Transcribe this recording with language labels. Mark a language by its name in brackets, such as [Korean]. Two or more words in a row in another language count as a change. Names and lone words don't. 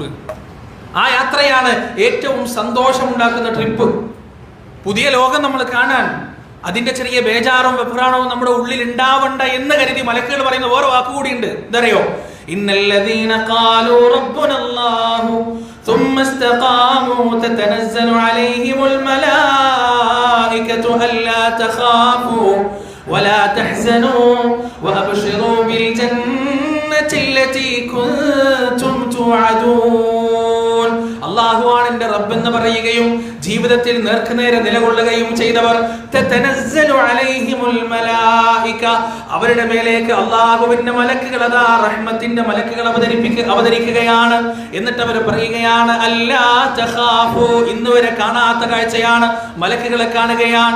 [Malayalam] ആ യാത്രയാണ് ഏറ്റവും സന്തോഷമുണ്ടാക്കുന്ന ട്രിപ്പ്. പുതിയ ലോകം നമ്മൾ കാണാൻ അതിന്റെ ചെറിയ ബേജാറും വെപ്രാണവും നമ്മുടെ ഉള്ളിൽ ഉണ്ടാവണ്ട എന്ന് കരുതി മലക്കുകൾ പറയുന്ന വേറെ വാക്കുകൂടിയുണ്ട്. [Arabic] എന്തറിയോ? إن الذين قالوا ربنا الله ثم استقاموا تتنزل عليهم الملائكة ألا تخافوا ولا تحزنوا وأبشروا بالجنة التي كنتم توعدون. [Malayalam] അല്ലാഹുവാണ് എൻ്റെ റബ്ബ് എന്ന് പറയുകയും ജീവിതത്തിൽ നേർക്കുനേരെ നിലകൊള്ളുകയും ചെയ്തവർ [Arabic] تتنزل عليهم الملائكة, [Malayalam] അവരുടെ മേലേക്ക് അല്ലാഹുവിന്റെ മലക്കുകൾ, അതാ റഹ്മത്തിന്റെ മലക്കുകൾ അവതരിക്കുകയാണ്. എന്നിട്ട് അവർ പറയുകയാണ് [Arabic] ألا تخافوا, [Malayalam] ഇന്നുവരെ കാണാത്ത കാഴ്ചയാണ്, മലക്കുകളെ കാണുകയാണ്.